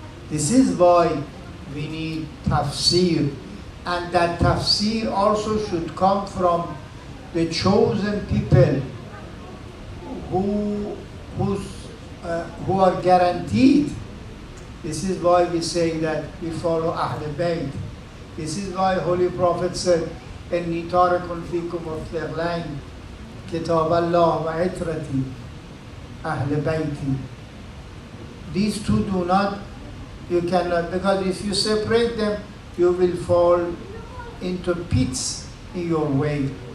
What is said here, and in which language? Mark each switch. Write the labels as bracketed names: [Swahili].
[English] This is why we need tafsir, and that tafsir also should come from the chosen people who are guaranteed. This is why we say that we follow Ahl Bayt. This is why Holy Prophet said, [Arabic] إِنِّي تَارِكٌ فِيكُمْ وَفْلِغْلَيْنِ كِتَابَ اللَّهِ وَعِتْرَتِي أَهْلِ بَيْتِي. [English] These two do not, you cannot, because if you separate them, you will fall into pits in your way.